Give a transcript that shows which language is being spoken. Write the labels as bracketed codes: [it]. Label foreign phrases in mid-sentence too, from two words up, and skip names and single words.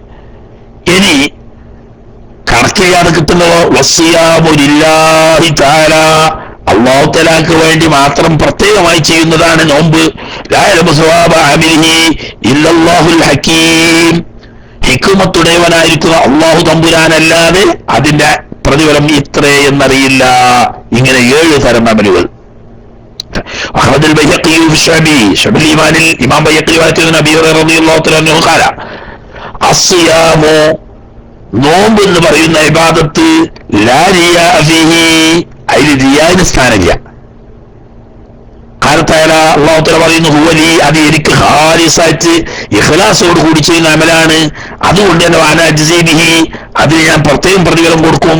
[ml] ഇനി കണക്ക് ചെയ്യാതെ കിട്ടുന്നതോ [ar] والصيام لله تعالى, الله تعالى [ml] വേണ്ടി മാത്രം പ്രത്യേകമായി ചെയ്യുന്നതാണ് നോമ്പ്. [ar] لا يعلم ثواب عامله إلا الله الحكيم, [ml] ഹിക്മത്തുടയവനായിരിക്കുന്ന അല്ലാഹു തമ്പുരാനല്ലാതെ അതിന്റെ പ്രതിഫലം ഇത്രേ എന്നറിയില്ല. ഇങ്ങനെ 7 തരം അമലുകൾ. [ar] أخرج البيهقي في الشعبي، شعب الإيمان الإمام بيهقي وأتى أبي هريرة رضي الله تعالى عنه قال الصيام، [ml] നോമ്പ് എന്ന് പറയുന്ന ഇബാദത്ത് [ar] لا رياء فيه, [ml] അതിൽ റിയാന് സ്ഥാനമില്ല. [ar] الله تعالى [ml] പറയുന്നു [ar] هو لي, [ml] അത് എനിക്ക് ഖാലിസായിട്ട് ഇഖ്ലാസോട് കൂടി ചെയ്യുന്ന അമലാണ്. അതുകൊണ്ട് തന്നെ [ar] وأنا أجزي به, [ml] അതിന് ഞാൻ പ്രത്യേകം പ്രതിഫലം കൊടുക്കും.